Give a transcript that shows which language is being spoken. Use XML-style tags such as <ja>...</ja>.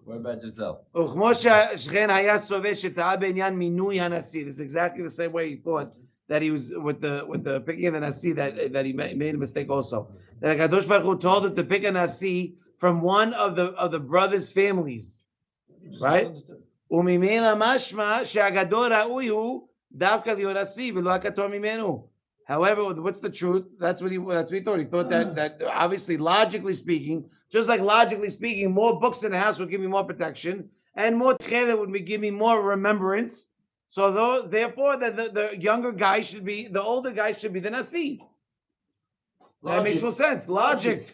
<en>What about yourself? This is exactly the same way he thought that he was with the picking of the nasi, that he made a mistake also. That Kadosh Baruch Hu told him to pick a nasi from one of the brothers' families, right?</en> <he>וממילא משמע שהגדול ראוי הוא דווקא להיות נשיא ולא הקטון ממנו.</he> <en>However, what's the truth? That's what he thought. He thought that obviously, logically speaking, just like logically speaking, more books in the house would give me more protection, and more tchela would give me more remembrance. So therefore, the younger guy should be, the older guy should be the nasi. That makes no sense. Logic.</en>